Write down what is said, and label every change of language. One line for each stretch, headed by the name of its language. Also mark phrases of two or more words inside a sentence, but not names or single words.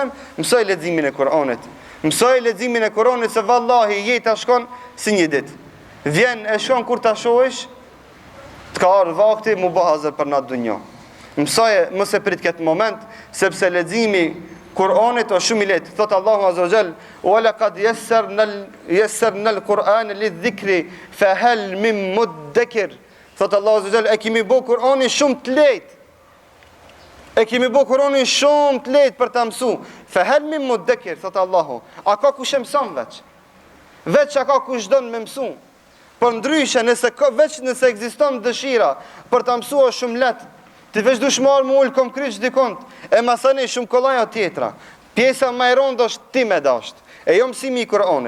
Albanian: Mësoj leximin e Kur'anit. Mësoj leximin e Kur'anit se vallahi jeta shkon si një ditë. Vjen e shkon kur ta shohësh, të ka ardhur vakti mu bë hazër për natë dunjo. Mësoj mos e prit këtë moment, sepse leximi Kur'anit është shumë i lehtë. Thot Allahu
Arabic: عز وجل: "ولقد يسرنا القرآن للذكر فهل من مدكر."
Albanian: Thot Allahu
Arabic: عز وجل,
Albanian: e kemi bë Kur'anin shumë të lehtë. E kemi bë Kur'anin shumë të lehtë për ta mësuar.
Arabic: فهل من مدكر,
Albanian: thot Allahu. A ka kush e mëson veç? Veç a ka kush don me mësu? Por ndryshe nëse ekziston dëshira për ta mësuar shumë lehtë, ti veç dush marrë më ullë kom kryq dikont, e masani shumë kollaja tjetra. Pjesa më e rëndë është ti me dasht, e jo mësimi i Kur'anit.